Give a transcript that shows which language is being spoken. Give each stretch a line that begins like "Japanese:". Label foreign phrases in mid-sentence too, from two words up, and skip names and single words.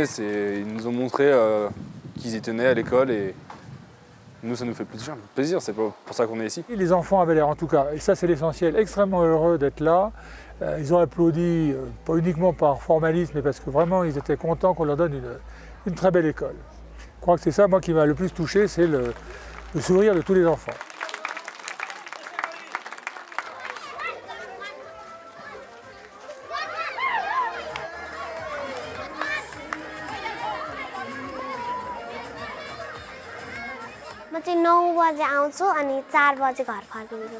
French: Ils nous ont montré qu'ils y tenaient à l'école et nous ça nous fait plaisir, c'est pour ça qu'on est ici. Les enfants avaient l'air en tout cas, et ça c'est l'essentiel, extrêmement heureux d'être là. Ils ont applaudi, pas uniquement par formalisme, mais parce que vraiment ils étaient contents qu'on leur donne une très belle école. Je crois que c'est ça, moi, qui m'a le plus touché, c'est le sourire de tous les enfants.
Nepali: म चाहिँ 9 बजे आउँछु अनि 4 बजे घर फर्किन्छु।